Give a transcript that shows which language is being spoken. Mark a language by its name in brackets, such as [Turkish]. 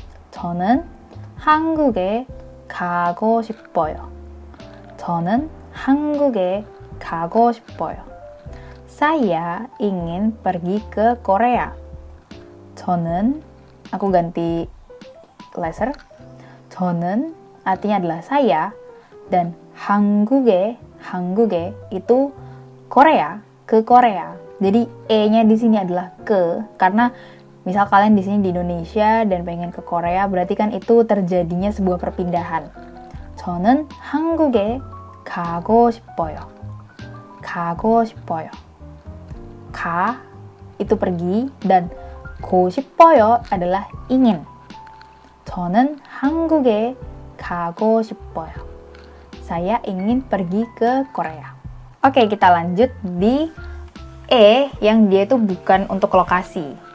[Korean] 저는 한국에 가고 싶어요. 저는 한국에 가고 싶어요. [Indonesian] Saya ingin pergi ke Korea. 저는, aku ganti laser. 저는 artinya adalah saya. Dan 한국에 itu Korea, ke Korea. Jadi e-nya di sini adalah ke, karena misal kalian di sini di Indonesia dan pengen ke Korea, berarti kan itu terjadinya sebuah perpindahan. [Korean] 저는 한국에 가고 싶어요. 가고 싶어요. [Indonesian] Ka itu pergi dan go 싶어요 adalah ingin. [Korean] 저는 한국에 가고 싶어요. [Indonesian] Saya ingin pergi ke Korea. Oke, kita lanjut di e yang dia itu bukan untuk lokasi.